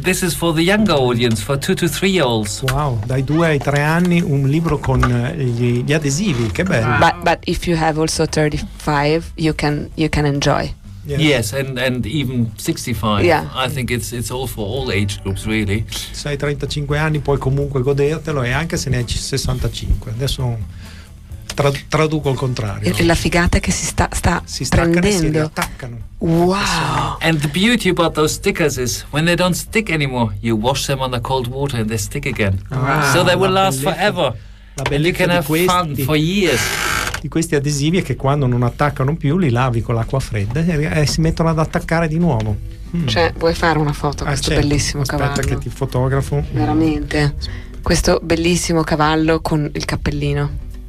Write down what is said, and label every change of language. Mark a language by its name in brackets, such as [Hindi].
[English] This is for the younger audience, for 2 to 3 year olds. [Italian] Wow, dai 2 ai 3 anni un libro con gli adesivi, che bello. [English] Wow. But if you have also 35, you can enjoy. Yeah. Yes, and even 65. Yeah. I think it's all for all age groups, really. [Italian] Se hai 35 anni puoi comunque godertelo, e anche se ne hai 65. Adesso traduco il contrario. E la figata che si sta prendendo. Si attaccano. [English] Wow. And the beauty about those stickers is when they don't stick anymore, you wash them on the cold water and they stick again. Wow. So they will last forever. And you can have fun for years. [Italian] Di questi adesivi è che quando non attaccano più li lavi con l'acqua fredda e si mettono ad attaccare di nuovo. Cioè, vuoi fare una foto a questo bellissimo cavallo? Aspetta che ti fotografo. Veramente. Questo bellissimo cavallo con il cappellino.